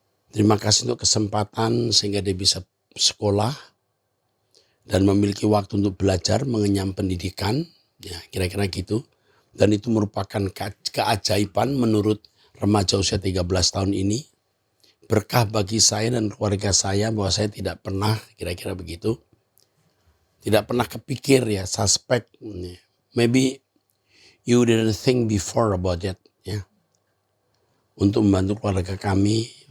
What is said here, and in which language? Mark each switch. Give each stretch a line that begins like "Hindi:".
Indonesian: Terima kasih untuk kesempatan sehingga dia bisa sekolah dan memiliki waktu untuk belajar, mengenyam pendidikan, ya kira-kira gitu. Dan itu merupakan keajaiban menurut remaja usia 13 tahun ini. Berkah bagi saya dan keluarga saya bahwa saya tidak pernah, kira-kira begitu, tidak pernah kepikir ya, suspek.
English: Maybe you didn't think before about that ya.
Indonesian: Untuk membantu keluarga kami.